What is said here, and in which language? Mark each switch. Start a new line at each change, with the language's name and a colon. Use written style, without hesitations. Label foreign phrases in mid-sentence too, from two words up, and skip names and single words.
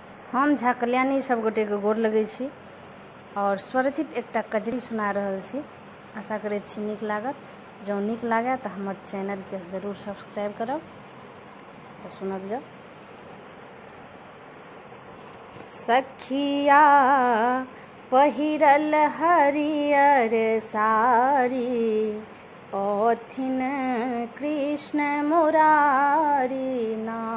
Maithili: हम झा कल्याणी सब गोटे के गोर लगै छी और स्वरचित एकटा कजरी सुना रहल छी। आशा करैत छी नीक लागत। जँ नीक लागे तो हमर चैनल के जरूर सब्सक्राइब करब। तो सुनल जाओ। सखिया पहिरल हरियर साड़ी, ओथिन कृष्ण मुरारी ना।